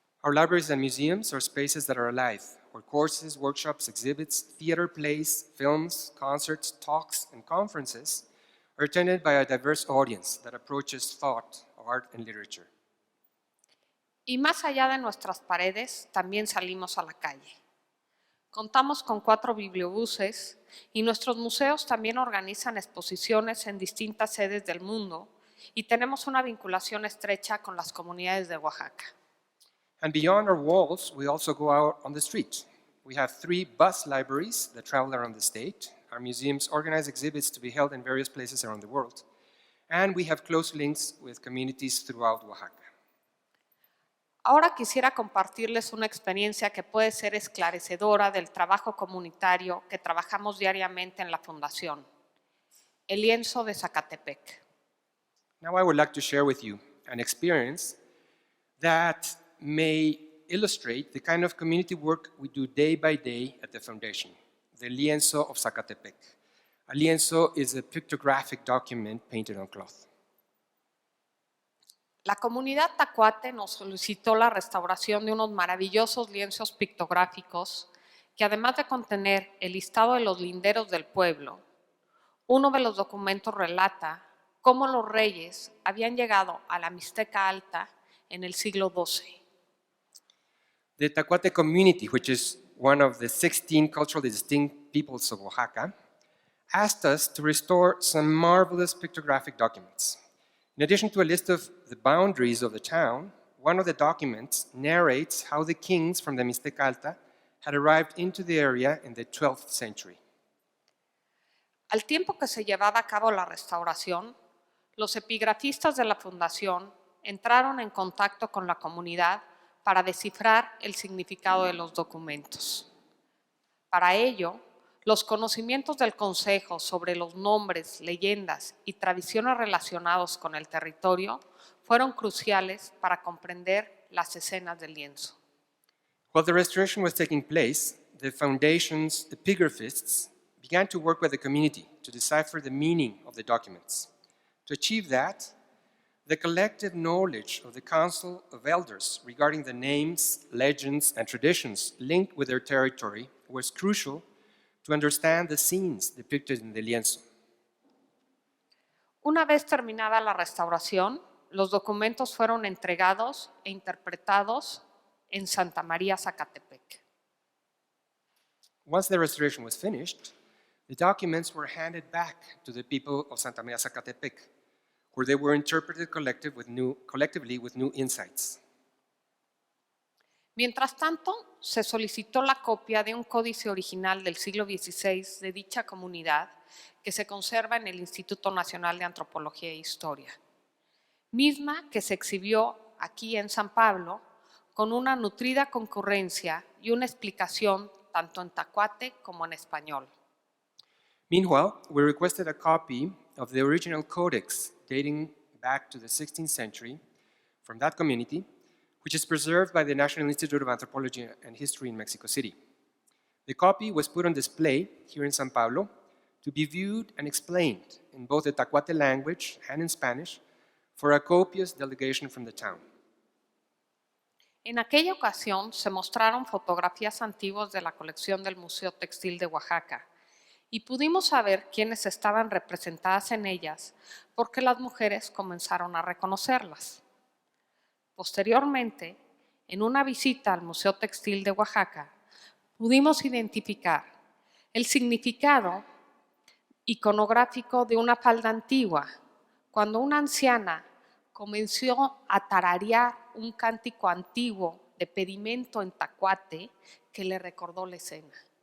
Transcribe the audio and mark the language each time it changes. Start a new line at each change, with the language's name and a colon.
English: Our libraries and museums are spaces that are alive, where courses, workshops, exhibits, theater plays, films, concerts, talks, and conferences are attended by a diverse audience that approaches thought, art, and literature.
Spanish: Y más allá de nuestras paredes, también salimos a la calle. Contamos con 4 bibliobuses y nuestros museos también organizan exposiciones en distintas sedes del mundo y tenemos una vinculación estrecha con las comunidades de Oaxaca.
English: And beyond our walls, we also go out on the street. We have 3 bus libraries that travel around the state. Our museums organize exhibits to be held in various places around the world. And we have close links with communities throughout Oaxaca.
Spanish: Ahora quisiera compartirles una experiencia que puede ser esclarecedora del trabajo comunitario que trabajamos diariamente en la Fundación, el lienzo de Zacatepec.
English: Now I would like to share with you an experience that may illustrate the kind of community work we do day by day at the Foundation, the lienzo of Zacatepec. A lienzo is a pictographic document painted on cloth.
Spanish: La comunidad tacuate nos solicitó la restauración de unos maravillosos lienzos pictográficos que, además de contener el listado de los linderos del pueblo, uno de los documentos relata cómo los reyes habían llegado a la Mixteca Alta en el siglo XII.
English: The Tacuate community, which is one of the 16 culturally distinct peoples of Oaxaca, asked us to restore some marvelous pictographic documents. In addition to a list of the boundaries of the town, one of the documents narrates how the kings from the Mixteca Alta had arrived into the area in the 12th century.
Spanish: Al tiempo que se llevaba a cabo la restauración, los epigrafistas de la Fundación entraron en contacto con la comunidad para descifrar el significado de los documentos. Para ello, los conocimientos del Consejo sobre los nombres, leyendas y tradiciones relacionados con el territorio fueron cruciales para comprender las escenas del lienzo.
English: While the restoration was taking place, the Foundation's epigraphists began to work with the community to decipher the meaning of the documents. To achieve that, the collective knowledge of the Council of Elders regarding the names, legends, and traditions linked with their territory was crucial to understand the scenes depicted in the lienzo.
Spanish: Una vez terminada la restauración, los documentos fueron entregados e interpretados en Santa María, Zacatepec.
English: Once the restoration was finished, the documents were handed back to the people of Santa María Zacatepec, where they were interpreted collectively with new insights.
Spanish: Mientras tanto, se solicitó la copia de un códice original del siglo XVI de dicha comunidad que se conserva en el Instituto Nacional de Antropología e Historia, misma que se exhibió aquí en San Pablo con una nutrida concurrencia y una explicación tanto en tacuate como en español.
English: Meanwhile, we requested a copy of the original codex dating back to the 16th century from that community, which is preserved by the National Institute of Anthropology and History in Mexico City. The copy was put on display here in San Pablo to be viewed and explained in both the Tacuate language and in Spanish for a copious delegation from the town.
Spanish: En aquella ocasión se mostraron fotografías antiguas de la colección del Museo Textil de Oaxaca y pudimos saber quiénes estaban representadas en ellas porque las mujeres comenzaron a reconocerlas. Posteriormente, en una visita al Museo Textil de Oaxaca, pudimos identificar el significado iconográfico de una falda antigua, cuando una anciana comenzó a tararear un cántico antiguo de pedimento en tacuate que le recordó la escena.